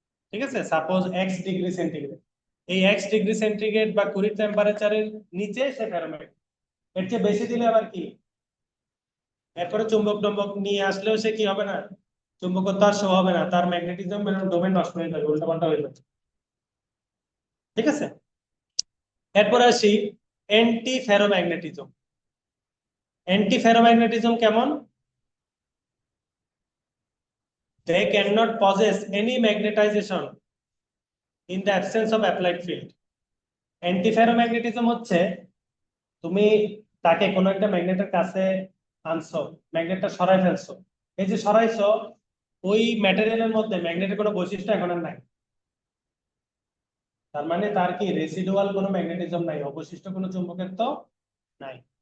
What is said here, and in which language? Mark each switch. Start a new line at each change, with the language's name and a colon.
Bangla: ঠিক আছে, suppose x°C, এই x°C বা কুড়ি টেম্পারেচারের নিচে সে ফেরোম্যাগনেট, এর চেয়ে বেশি দিলে আবার কি, এরপরে চুম্বক টম্বক নিয়ে আসলেও সে কি হবে না, চুম্বকত্ব আর শো হবে না, তার ম্যাগনেটিজম ডোমেন নষ্ট হয়ে যাবে, উল্টাপাল্টা হয়ে যাবে। ঠিক আছে, এরপরে আসি অ্যান্টি ফেরোম্যাগনেটিজম। অ্যান্টি ফেরোম্যাগনেটিজম কেমন,
English: they cannot possess any magnetization in the absence of applied field.
Bangla: Antiferromagnetism হচ্ছে, তুমি তাকে কোনো একটা ম্যাগনেটের কাছে আনছো, ম্যাগনেটটা সরাই ফেলছো, এই যে সরাইছো, ওই ম্যাটেরিয়ালের মধ্যে ম্যাগনেটের কোনো বৈশিষ্ট্য এখন আর নাই। তার মানে তার কি রেসিডুয়াল কোনো ম্যাগনেটিজম নাই, অবশিষ্ট কোনো চুম্বকত্ব নাই।